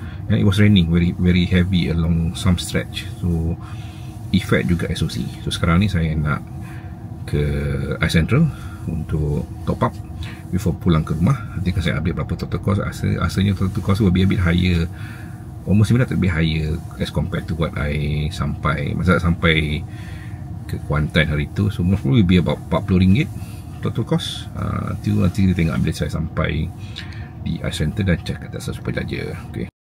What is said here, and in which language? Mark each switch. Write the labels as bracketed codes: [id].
[en] and it was raining very heavy along some stretch, so effect juga SOC. [ms] So sekarang ni saya nak ke iCentral untuk top up before pulang ke rumah. Nanti saya update berapa total cost. [en] Asalnya total cost will be a bit higher, almost similar to be higher as compared to what I [ms] sampai ke Kuantan hari tu. [en] So most probably will be about RM40 total cost. [ms] Nanti kita tengok bila saya sampai di iCentral dan check atas Supercharger. Okay.